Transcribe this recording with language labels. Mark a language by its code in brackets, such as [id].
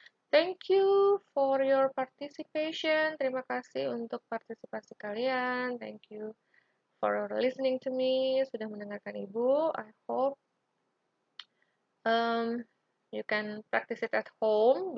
[en] Thank you for your participation. [id] Terima kasih untuk partisipasi kalian. [en] Thank you for listening to me. [id] Sudah mendengarkan Ibu. [en] I hope you can practice it at home.